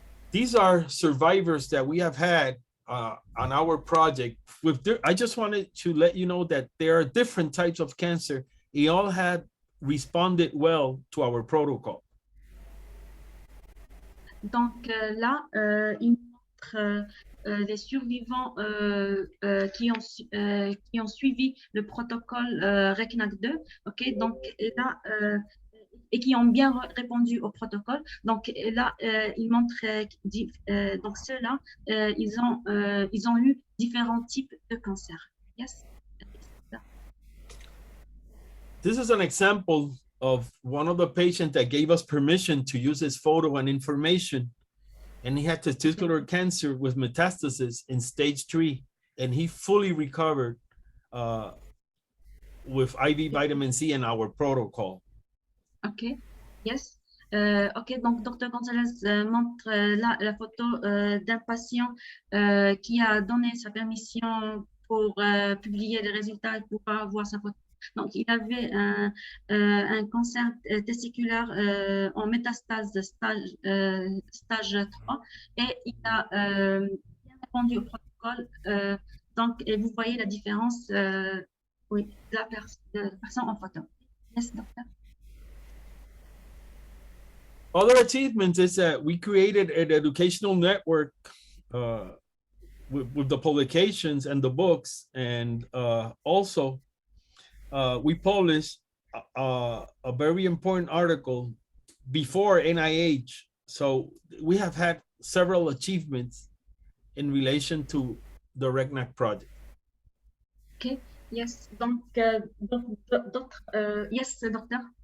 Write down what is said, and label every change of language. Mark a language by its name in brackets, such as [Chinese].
[English] These are survivors that we have had on our project. I just wanted to let you know that there are different types of cancer. They all had responded well to our protocol. [French] Donc là, il montre les survivants qui ont suivi le protocole RECNAC 2, ok, donc là, et qui ont bien répondu au protocole. Donc là, il montre donc ceux-là, ils ont eu différents types de cancers. [English] Yes. This is an example of one of the patients that gave us permission to use his photo and information. And he had testicular cancer with metastasis in stage 3. And he fully recovered with IV vitamin C in our protocol. [French] OK, yes. OK, donc Dr. Gonzalez montre là la photo d'un patient qui a donné sa permission pour publier les résultats et pour avoir sa photo. Donc, il avait un cancer testiculaire en métastase stage 3, et il a bien répondu au protocole. Donc, et vous voyez la différence oui, de la personne en photo. Yes, docteur. [English] Other achievements is that we created an educational network with the publications and the books, and also we published a very important article before NIH. So we have had several achievements in relation to the RECNAC project. [French] Okay, yes, donc d'autres, yes, docteur.